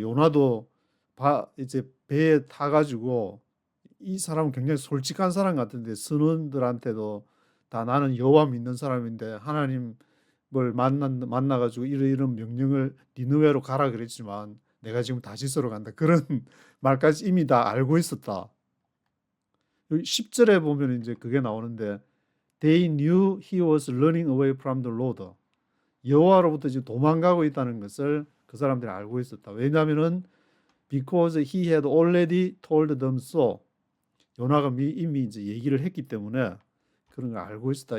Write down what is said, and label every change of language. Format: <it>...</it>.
<ko>요나도 이제 배에 타가지고 이 사람은 굉장히 솔직한 사람 같은데 선원들한테도 다 나는 여호와 믿는 사람인데 하나님을 만나가지고 이런 명령을 니느웨로 가라 그랬지만 내가 지금 다시스로 간다. 그런 말까지 이미 다 알고 있었다. 10절에 보면 이제 그게 나오는데</ko> <en>They knew he was running away from the Lord.</en> <ko>여호와로부터 지금 도망가고 있다는 것을 그 사람들이 알고 있었다. 왜냐하면은</ko> <en>because he had already told them so.</en> <ko>요나가 이미 이제 얘기를 했기 때문에 그런 걸 알고 있었다.</ko>